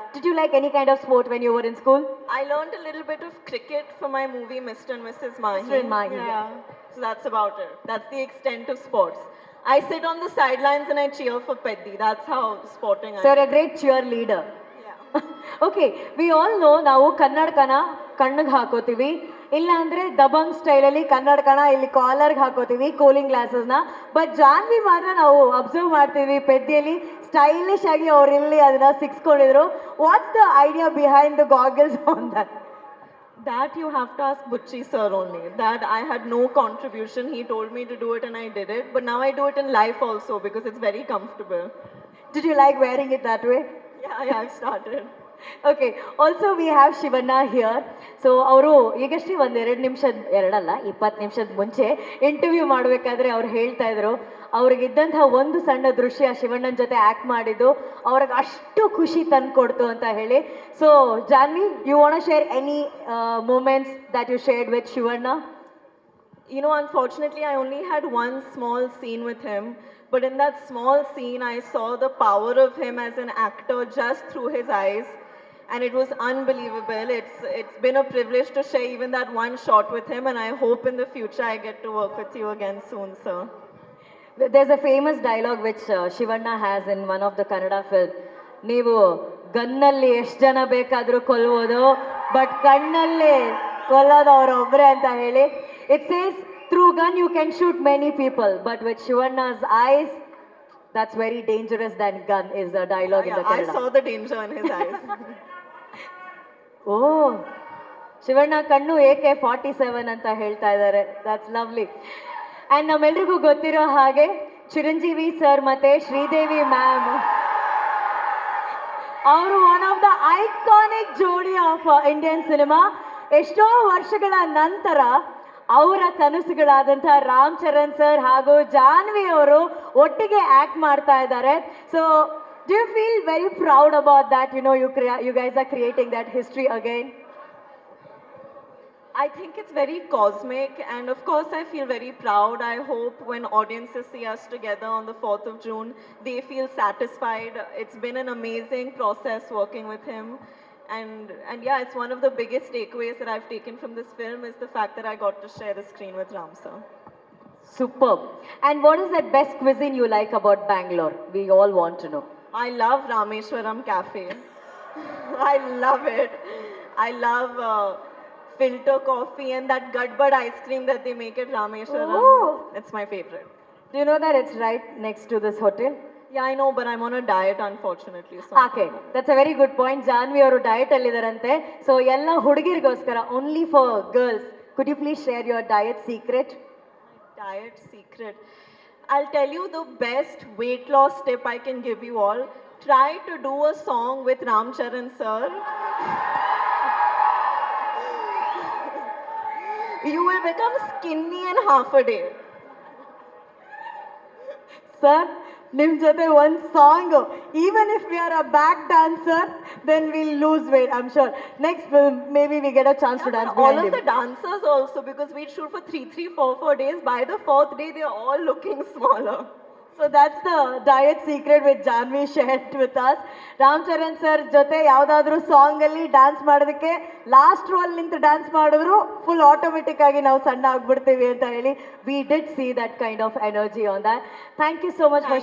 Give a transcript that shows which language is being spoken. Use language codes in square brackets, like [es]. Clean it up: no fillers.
[en] Did you like any kind of sport when you were in school? I learned a little bit of cricket for my movie Mr. and Mrs. Mahi. Mr. and Mahi. Yeah. So that's about it. That's the extent of sports. I sit on the sidelines and I cheer for Peddi. That's how sporting I am. So you're a great cheerleader. [kn] Okay, [en] we all know [kn] ನಾವು ಕನ್ನಡಕನ ಕಣ್ಣಿಗೆ ಹಾಕೋತೀವಿ, ಇಲ್ಲ ಅಂದರೆ ದಬಂಗ್ ಸ್ಟೈಲಲ್ಲಿ ಕನ್ನಡಕನ ಇಲ್ಲಿ ಕಾಲರ್ಗೆ ಹಾಕೋತೀವಿ, cooling ಗ್ಲಾಸಸ್ನ. But Janhvi ಮಾತ್ರ ನಾವು observe ಮಾಡ್ತೀವಿ ಪೆದ್ದಿಯಲ್ಲಿ stylish ಆಗಿ ಅವ್ರು ಇಲ್ಲಿ ಅದನ್ನ ಸಿಕ್ಸ್ಕೊಂಡಿದ್ರು. [en] What's the idea behind the goggles on that? That you have to ask Butchi sir only. That I had no contribution. He told me to do it and I did it. But now I do it in life also because it's very comfortable. Did you like wearing it that way? Yeah, I've started. Okay, also we have Shivanna here. [kn] So ಅವರು ಈಗಷ್ಟೇ ಒಂದು 20 ನಿಮಿಷದ ಮುಂಚೆ interview ಮಾಡಬೇಕಾದ್ರೆ ಅವ್ರು ಹೇಳ್ತಾ ಇದ್ರು ಅವ್ರಿಗಿದ್ದಂತಹ ಒಂದು ಸಣ್ಣ ದೃಶ್ಯ ಶಿವಣ್ಣನ ಜೊತೆ ಆ್ಯಕ್ಟ್ ಮಾಡಿದ್ದು ಅವ್ರಿಗೆ ಅಷ್ಟು ಖುಷಿ ತಂದುಕೊಡ್ತು ಅಂತ ಹೇಳಿ. [en] So Janhvi, you want to share any moments that you shared with Shivanna? You know, unfortunately, I only had one small scene with him. But in that small scene, I saw the power of him as an actor just through his eyes. And it was unbelievable. It's been a privilege to share even that one shot with him. And I hope in the future I get to work with you again soon, sir. There's a famous dialogue which Shivanna has in one of the Kannada film. [kn] ನೀವು ಗನ್ನಲ್ಲಿ ಎಷ್ಟು ಜನ ಬೇಕಾದರೂ ಕೊಲ್ಬೋದು, but ಕಣ್ಣಲ್ಲಿ ಕೊಲ್ಲೋದು ಅವರೊಬ್ಬರೇ ಅಂತ ಹೇಳಿ. [en] It says through gun you can shoot many people, but with Shivanna's eyes, that's very dangerous than gun is the dialogue in the Kannada. I saw the danger in his eyes. [kn] Oh, Shivanna ಕಣ್ಣು AK-47 ಅಂತ ಹೇಳ್ತಾ ಇದ್ದಾರೆ. [en] That's lovely. [kn] And ನಮ್ಮೆಲ್ರಿಗೂ ಗೊತ್ತಿರೋ ಹಾಗೆ Chiranjeevi sir ಮತ್ತು Sridevi ma'am ಅವರು [en] One of the iconic ಜೋಡಿ of Indian cinema. [kn] ಎಷ್ಟೋ ವರ್ಷಗಳ ನಂತರ ಅವರ ಕನಸುಗಳಾದಂಥ ರಾಮ್ ಚರಣ್ ಸರ್ ಹಾಗೂ ಜಾನ್ವಿ ಅವರು ಒಟ್ಟಿಗೆ ಆ್ಯಕ್ಟ್ ಮಾಡ್ತಾ ಇದ್ದಾರೆ. [en] So do you feel very proud about that? You guys are creating that history again. I think it's very cosmic, and of course I feel very proud. I hope when audiences see us together on the 4th of June, they feel satisfied. It's been an amazing process working with him. And yeah, it's one of the biggest takeaways that I've taken from this film is the fact that I got to share the screen with Ram sir. Superb. And what is that best cuisine you like about Bangalore? We all want to know. I love Rameshwaram Cafe. I love it. I love filter coffee and that Gadbad ice cream that they make at Rameshwaram. Oh. It's my favorite. Do you know that it's right next to this hotel? Yeah, I know, but I'm on a diet, unfortunately. So okay that's a very good point. [kn] Janhvi ಅವರು diet ಅಲ್ಲಿದ್ದಾರಂತೆ. [en] so [kn] ಎಲ್ಲ ಹುಡುಗಿರಿಗೋಸ್ಕರ [en] Only for girls, could you please share your diet secret? diet secret. I'll tell you the best weight loss tip I can give you all. Try to do a song with Ram Charan sir. You will become skinny in half a day. Sir [kn] ನಿಮ್ಮ ಜೊತೆ ಒಂದು song, [en] Even if we are a back dancer then will lose weight I am sure. Next maybe we get a chance to dance All of the dancers also, because we shoot for 4 days. By the 4th day, they are all looking smaller. So that's the diet secret with Janhvi shared with us. [kn] Ram Charan sir ಜೊತೆ ಯಾವುದಾದ್ರೂ ಸಾಂಗಲ್ಲಿ dance ಮಾಡೋದಕ್ಕೆ last roll ನಿಂತು dance ಮಾಡಿದ್ರು full automatic ಆಗಿ ನಾವು ಸಣ್ಣ ಆಗ್ಬಿಡ್ತೀವಿ ಅಂತ ಹೇಳಿ [en] We did see that kind of energy on that. Thank you so much for